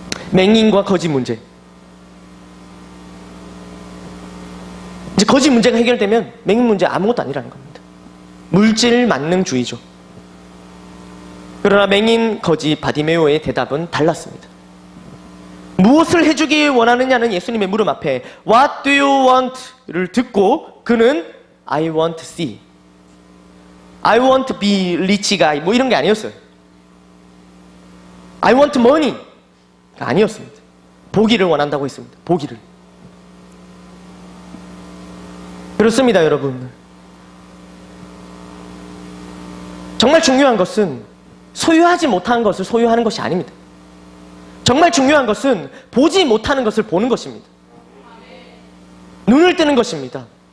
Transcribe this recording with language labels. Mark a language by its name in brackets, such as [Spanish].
[Korean] 맹인과 거지 문제. 이제 거지 문제가 해결되면 맹인 문제 아무것도 아니라는 겁니다. 물질 만능주의죠. 그러나 맹인 거지 바디메오의 대답은 달랐습니다. 무엇을 해주기 원하느냐는 예수님의 물음 앞에 [English] What do you want? [Korean] 를 듣고 그는 [English] I want to see, I want to be rich guy [Korean] 뭐 이런 게 아니었어요. [English] I want money [Korean] 가 아니었습니다. 보기를 원한다고 했습니다. 보기를. 그렇습니다, 여러분. 정말 중요한 것은 소유하지 못한 것을 소유하는 것이 아닙니다. 정말 중요한 것은 보지 못하는 것을 보는 것입니다. 눈을 뜨는 것입니다.